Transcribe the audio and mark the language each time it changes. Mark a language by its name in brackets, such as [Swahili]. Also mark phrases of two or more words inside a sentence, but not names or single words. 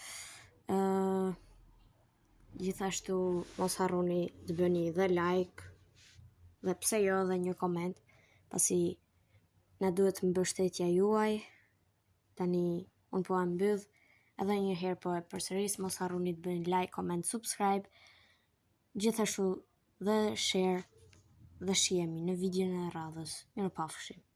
[Albanian] Gjithashtu mos harroni të bëni dhe like dhe pse jo dhe një koment, pasi na duhet mbështetja juaj. Tani unë po e mbyll, edhe një herë po e përsëris, mos harroni të bëni [English] like, comment, subscribe, [Albanian] gjithashtu dhe share dhe shihemi në videon e radhës. Mirupafshim.